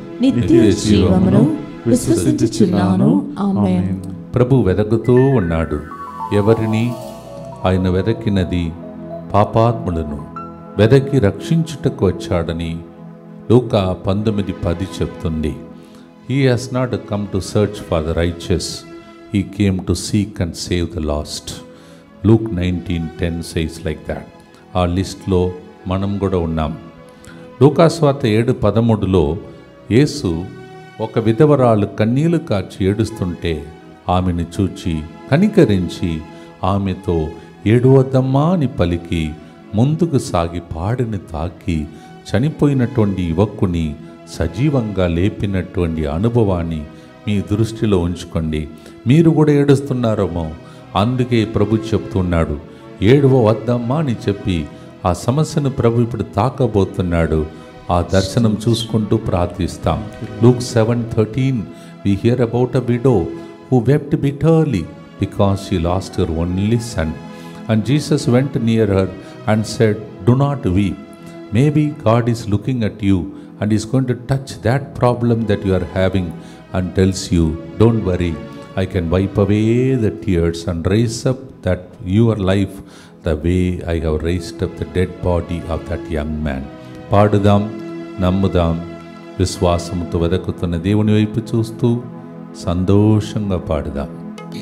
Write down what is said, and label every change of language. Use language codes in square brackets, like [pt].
[te] నిత్య జీవమును విశ్వసించుచున్నాను. ఆమేన్. ప్రభు వెదకుతూ ఉన్నాడు. ఎవరిని? ఆయన వెదకినది పాపాత్ములను వెదకి రక్షించుటకు వచ్చాడని లూకా 19:10 చెప్తుంది. [en] He has not come to search for the righteous. He came to seek and save the lost. Luke 19:10 says like that. [te] ఆ లిస్ట్లో మనం కూడా ఉన్నాం. లూకాసువార్త 7:13లో యేసు ఒక విధవరాలు కన్నీళ్లు కార్చి ఏడుస్తుంటే ఆమెను చూచి కనికరించి ఆమెతో ఏడవద్దమ్మా అని పలికి ముందుకు సాగి పాడిని తాకి చనిపోయినటువంటి యువకుని సజీవంగా లేపినటువంటి అనుభవాన్ని మీ దృష్టిలో ఉంచుకోండి. మీరు కూడా ఏడుస్తున్నారేమో, అందుకే ప్రభు చెప్తున్నాడు ఏడవద్దమ్మా అని చెప్పి ఆ సమస్యను ప్రభు ఇప్పుడు తాకబోతున్నాడు. ఆ దర్శనం చూసుకుంటూ ప్రార్థిస్తాం. [en] Luke 7:13 we hear about a widow who wept bitterly because she lost her only son. And Jesus went near her and said, "Do not weep." Maybe God is looking at you and is going to touch that problem that you are having and tells you, "Don't worry, I can wipe away the tears and raise up that your life the way I have raised up the dead body of that young man." [te] పాడుదాం, నమ్ముదాం. విశ్వాసంతో వెదకుతున్న దేవుని వైపు చూస్తూ సంతోషంగా పాడుదాం.